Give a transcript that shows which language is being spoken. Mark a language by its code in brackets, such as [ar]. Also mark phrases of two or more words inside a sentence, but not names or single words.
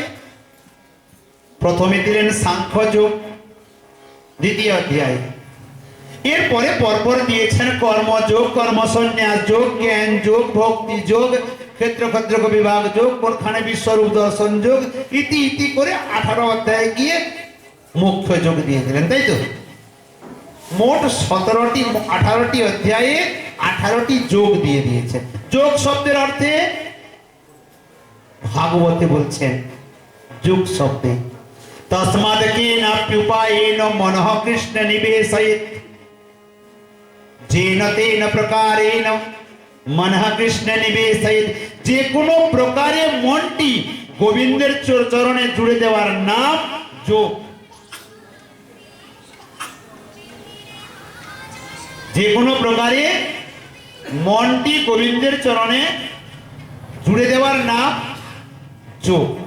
[bn] প্রথমে দিলেন সাংখ্য যোগ দ্বিতীয় অধ্যায়ে, এরপরে পরপর দিয়েছেন কর্মযোগ, কর্মসন্ন্যাস যোগ, জ্ঞান যোগ, ভক্তি যোগ, ক্ষেত্র ক্ষেত্রজ্ঞ বিভাগ যোগ, পরখানে বিশ্বরূপ দর্শন যোগ, ইতি ইতি করে 18 অধ্যায়ে গিয়ে মুখ্য যোগ দিয়ে দিলেন, তাই তো? মোট 18টি অধ্যায়ে 18টি যোগ দিয়ে দিয়েছেন। যোগ শব্দের অর্থে ভাগবতে বলছেন যোগ শব্দে, [sa] तस्माद् केनाप्युपायेन मनः कृष्ण निवेशयेत् जेन तेन प्रकारेण मनः कृष्ण निवेशयेत् [bn] যে কোনো প্রকারে মনটি গোবিন্দের চরণে জুড়ে দেওয়ার নাম যোগ। যে কোনো প্রকারে মনটি গোবিন্দের চরণে জুড়ে দেওয়ার নাম যোগ।